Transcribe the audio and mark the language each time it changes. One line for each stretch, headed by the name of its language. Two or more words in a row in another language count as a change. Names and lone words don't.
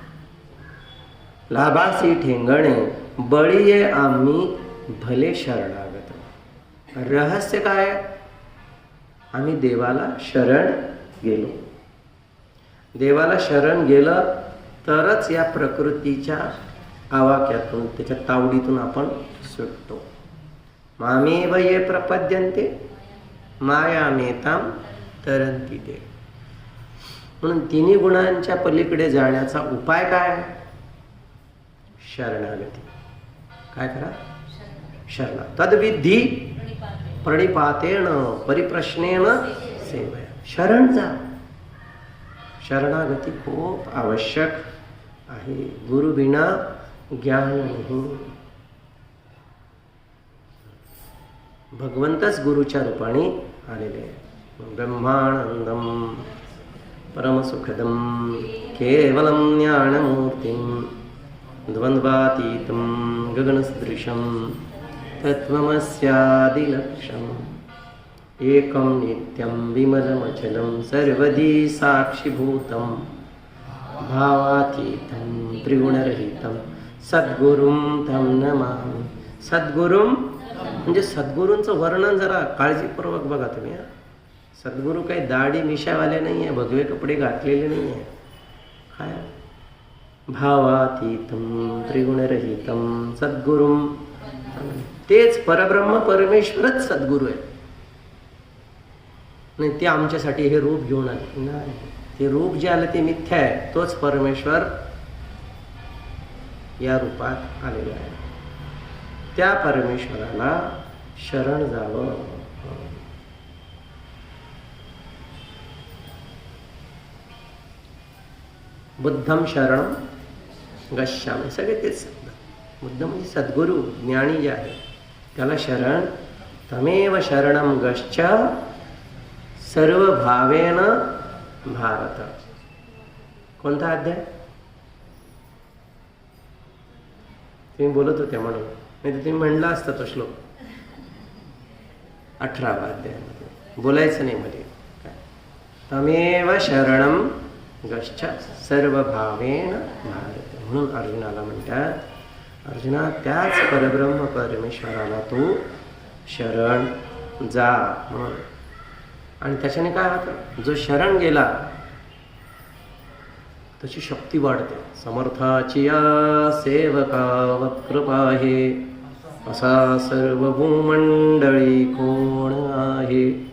Marathi: लाभासी ठेंगणे बळीये आम्ही भले शरणागत. रहस्य काय? आम्ही देवाला शरण गेलो. देवाला शरण गेलं तरच या प्रकृतीच्या आवाक्यातून, त्याच्या तावडीतून आपण सुटतो.
Sanskrit: मामेव ये प्रपद्यन्ते मायामेतां तरन्ति ते.
Marathi: म्हणून तिन्ही गुणांच्या पलीकडे जाण्याचा उपाय काय? शरणागती. काय करा? शरणा.
Sanskrit: तद्विधी प्रणिपातेन परिप्रश्नेन सेवया.
Marathi: शरण जा. शरणागती खूप आवश्यक आहे. गुरु बिना ज्ञान नाही. भगवंतच गुरुच्या रूपाने आलेले आहे.
Sanskrit: ब्रह्मानंदम परमसुखदम केवलम ज्ञानमूर्तिम द्वंद्वातीतं गगनसदृशं तत्त्वमस्यादिलक्ष्यम् एकं नित्यं विमलमचलं सर्वधी साक्षिभूतं भावातीतं त्रिगुणरहितं सद्गुरुं तं नमामि.
Marathi: सद्गुरुं म्हणजे सद्गुरूंचं वर्णन जरा काळजीपूर्वक बघा तुम्ही. सद्गुरू काही दाढी मिशावाले नाही आहे, भगवे कपडे घातलेले नाही आहे. काय?
Sanskrit: भावातीतं त्रिगुणरहितं सद्गुरुं.
Marathi: तेच परब्रह्म परमेश्वरच सद्गुरू आहे. नाही ते आमच्यासाठी हे रूप घेऊन आले नाही. ते रूप जे आलं ते मिथ्या आहे. तोच परमेश्वर या रूपात आलेला आहे. त्या परमेश्वराला शरण जावं.
Sanskrit: बुद्धम शरणम गच्छामि.
Marathi: सगळे तेच. बुद्ध म्हणजे सद्गुरू, ज्ञानी जे आहे त्याला शरण.
Sanskrit: तमेव शरणम गच्छ सर्व भावेन भारत.
Marathi: कोणता अध्याय? तुम्ही बोलत होते म्हणून, नाही तर तुम्ही म्हणला असता तो श्लोक. 18व्या अध्यायामध्ये बोलायचं नाही मध्ये काय.
Sanskrit: तमेव शरणम गच्छ सर्वभावेन भारत.
Marathi: म्हणून अर्जुनाला म्हणतात, अर्जुना त्याच परब्रह्म परमेश्वराला तू शरण जा म्हणून. आणि त्याच्याने काय होतं, जो शरण गेला त्याची शक्ती वाढते. समर्थाची या सेवकावत कृपा आहे, असा सर्व भूमंडळी कोण आहे.